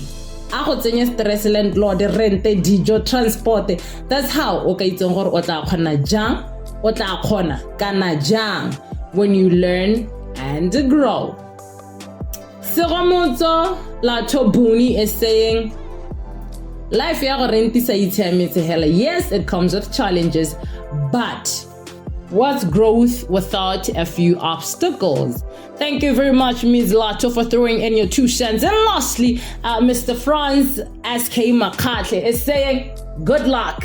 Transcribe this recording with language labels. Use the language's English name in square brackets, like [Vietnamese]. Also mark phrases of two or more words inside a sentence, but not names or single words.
[English] Stress, landlord, rent, dijo, transport. That's how when you learn and grow. [Tswana] Siramoto Latobuni [English] is saying, [Tswana] Life ya go rentisa itshiametse hela. [English] Yes, it comes with challenges, but what's growth without a few obstacles? Thank you very much, Ms. Lato, for throwing in your 2 cents. And lastly, Mr. Franz S.K. Makate is saying, good luck.